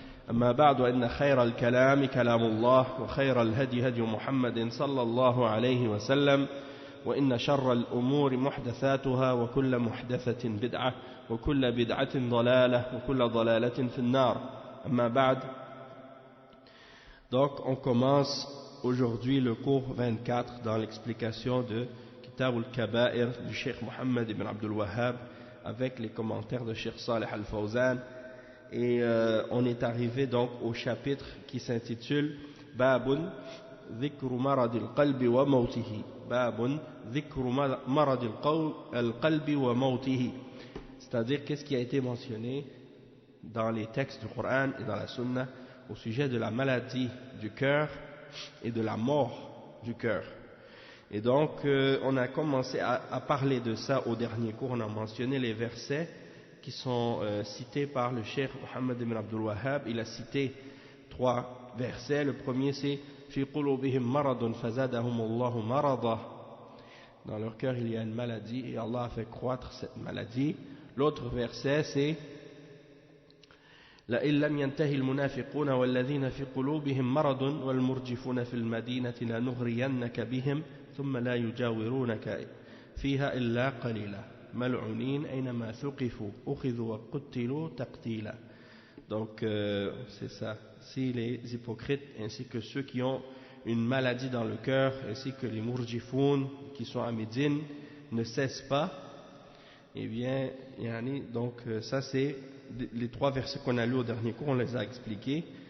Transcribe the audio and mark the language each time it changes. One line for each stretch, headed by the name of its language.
Arabic: أما بعد إن خير الكلام كلام الله وخير الهدي هدي محمد صلى الله عليه وسلم وإن شر الأمور محدثاتها وكل محدثة بدعة وكل بدعة ضلالة وكل ضلالة في النار أما بعد.
French: Donc on commence aujourd'hui le cours 24 dans l'explication de Kitab al-Kaba'ir du Cheikh Mohammed ibn Abdul Wahhab avec les commentaires de Cheikh Saleh Al-Fawzan et on est arrivé donc au chapitre qui s'intitule Babun Dhikru Maradil Qalbi wa Mawtihi. Babun Dhikru Maradil Qalbi wa Mawtihi. C'est-à-dire qu'est-ce qui a été mentionné dans les textes du Coran et dans la Sunna au sujet de la maladie du cœur et de la mort du cœur. Et donc on a commencé à parler de ça au dernier cours. On a mentionné les versets qui sont cités par le Cheikh Mohammed ibn Abdul Wahhab. Il a cité 3 versets. Le premier c'est
Arabic: fi qulubihim maradun fazadahum Allahu marada.
French: Dans leur cœur il y a une maladie et Allah a fait croître cette maladie. L'autre verset c'est
Arabic: لئن لم ينتهي المنافقون والذين في قلوبهم مرض والمرجفون في المدينة لنغرينك بهم ثم لا يجاورونك فيها إلا قليلا ملعونين أينما ثقفوا أخذوا وقتلوا تقتيلا.
French: Donc c'est ça, si les hypocrites ainsi que ceux qui ont une maladie dans le cœur ainsi que les murjifoun qui sont à Médine ne cessent pas, eh bien donc ça c'est les 3 versets qu'on a lus au dernier cours, on les a expliqués.